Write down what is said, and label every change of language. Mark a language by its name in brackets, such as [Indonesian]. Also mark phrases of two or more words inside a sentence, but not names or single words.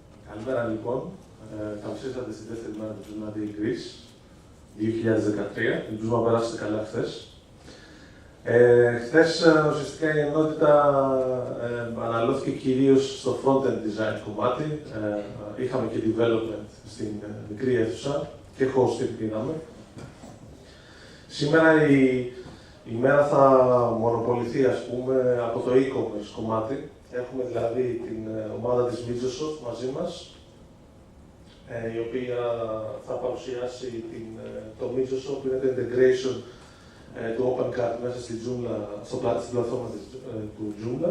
[Greek] Καλημέρα λοιπόν. Καλώς ήρθατε στη δεύτερη μέρα του Joomla Day Greece 2013. Ελπίζουμε να περάσετε καλά χθες. Χθες ουσιαστικά η ενότητα αναλώθηκε κυρίως στο [English] front-end design [Greek] κομμάτι. Είχαμε και development στην μικρή αίθουσα και hosting πήραμε. Σήμερα η μέρα θα μονοποληθεί, ας πούμε, από το e-commerce κομμάτι. Έχουμε δηλαδή την ομάδα της Microsoft μαζί μας, η οποία θα παρουσιάσει το Microsoft, που είναι το integration του OpenCart μέσα στην πλατφόρμα του Joomla.